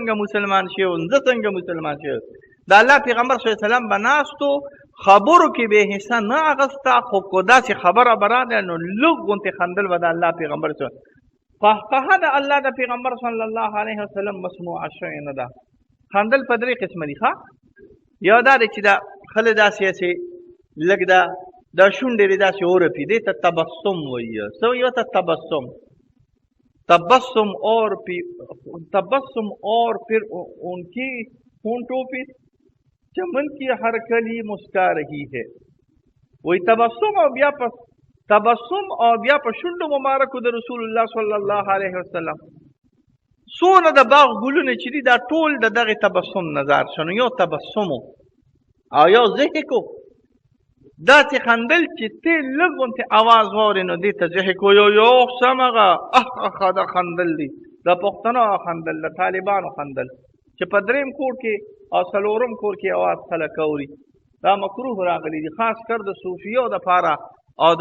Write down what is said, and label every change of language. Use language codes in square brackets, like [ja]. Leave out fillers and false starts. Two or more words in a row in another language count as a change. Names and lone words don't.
[ps] الله پیغمبر [ar] صلی الله علیه وسلم [ps] به ناستو خبرو کې به حصه نه اغسته خو که داسې خبره به راغله نو لږ غوندې خندل به د الله پیغمبر قهقهه د الله د پیغمبر صلی الله علیه وسلم مسموعه شوې نه ده خندل په درې قسمه دي ښه یو دا دی چې دا خلک داسې لږ دا شونډې دې داسې ورپي دې ته تبسم وایي څه یو ته تبسم اور [ur] پھر ان کی ہونٹوں پہ چمن کی ہر کلی مسکا رہی ہے وہی تبسم اور [ps] بیا په شونډو مبارکو د رسول الله [ar] صلی الله علیه وسلم [ps] څونه د باغ ګلونه چې دي دا ټول د دغې تبسم نظر شنو یو تبسم او یو ضحک داسې خندل چې ته لږ غوندې اواز واورې نو دې ته ضحک یو قسم هغه دا خندل دي د پښتنو خندل د طالبانو خندل چې په درېیم کور کې او څلورم کور کې اواز خلک اوري دا مکروه راغلی دي خاص کر د صوفیو دپاره او د